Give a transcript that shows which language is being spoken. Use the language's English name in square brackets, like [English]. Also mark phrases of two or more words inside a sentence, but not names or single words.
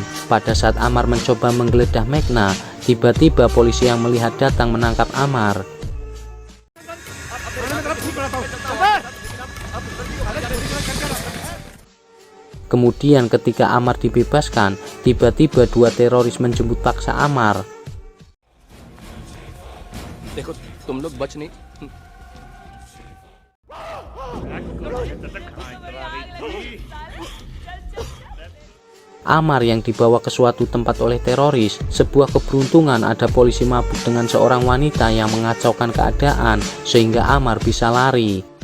[Indonesian] Pada saat Amar mencoba menggeledah Mekna, tiba-tiba polisi yang melihat datang menangkap Amar. Kemudian ketika Amar dibebaskan, tiba-tiba dua teroris menjemput paksa Amar. [Hindi] देखो तुम लोग बच नहीं। [Indonesian] Amar yang dibawa ke suatu tempat oleh teroris. Sebuah keberuntungan ada polisi mabuk dengan seorang wanita yang mengacaukan keadaan sehingga Amar bisa lari.